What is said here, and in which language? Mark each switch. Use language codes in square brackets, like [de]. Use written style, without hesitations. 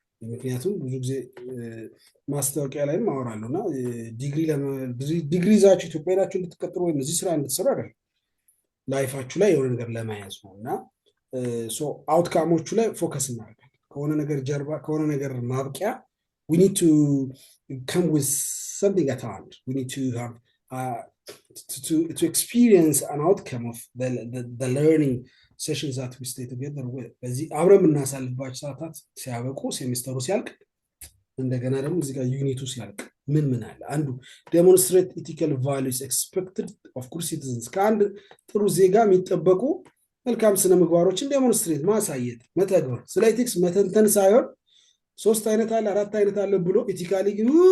[am] ምክንያቱም ብዙ ጊዜ ማስታወቂያ ላይም አወራለሁ እና ዲግሪ ይዛችሁ ኢትዮጵያ ሄዳችሁ እንድትቀጥሩ ወይም እዚህ ስራ እንድትሰሩ አይደለም፣ ላይፋችሁ ላይ የሆነ ነገር ለመያዝ ነው እና አውትካሞቹ ላይ ፎከስ እናደርጋለን። ከሆነ ነገር ጀርባ ከሆነ ነገር ማብቂያ [en] we need to come with something at hand. We need to have to experience an outcome of the learning sessions that we stay together with. [am] በዚህ አብረን የምናሳልፍባቸው ሰዓታት ሲያበቁ ሴሚስተሩ ሲያልቅ እንደገና ደግሞ እዚህ ጋር ዩኒቱ ሲያልቅ ምን አለ አንዱ [en] ዴሞንስትሬት ኢቲካል ቫሉስ ኤክስፔክትድ ኦፍ ጉድ ሲቲዝንስ [am] ከአንድ ጥሩ ዜጋ የሚጠበቁ መልካም ስነ ምግባሮችን ዴሞንስትሬት ማሳየት መተግበር። ስለ ኢቲክስ መተንተን ሳይሆን 3 አይነት አለ 4 አይነት አለ ብሎ ኢቲካሊ ግን